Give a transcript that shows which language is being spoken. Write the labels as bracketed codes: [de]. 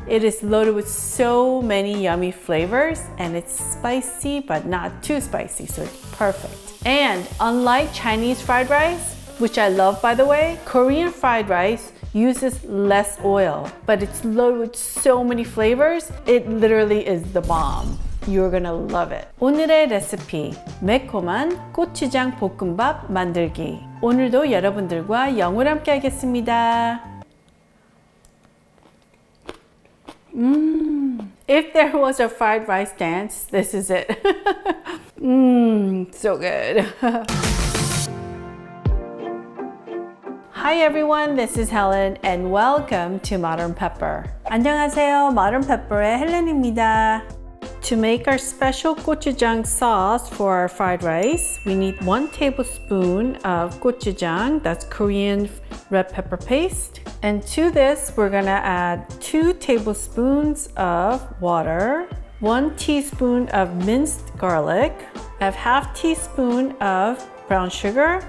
[en] It is loaded with so many yummy flavors and it's spicy but not too spicy, so it's perfect. And unlike Chinese fried rice, which I love by the way, Korean fried rice uses less oil, but it's loaded with so many flavors. It literally is the bomb. You're gonna love it. [ko] 오늘의 레시피, 매콤한 고추장 볶음밥 만들기. 오늘도 여러분들과 영어로 함께 하겠습니다. [en] If there was a fried rice dance, this is it. So good. Hi everyone, this is Helen and welcome to Modern Pepper. [ko] 안녕하세요, Modern Pepper의 헬렌입니다. [en] To make our special gochujang sauce for our fried rice, we need 1 tablespoon of gochujang, that's Korean red pepper paste. And to this, we're gonna add 2 tablespoons of water, 1 teaspoon of minced garlic, I have half teaspoon of brown sugar.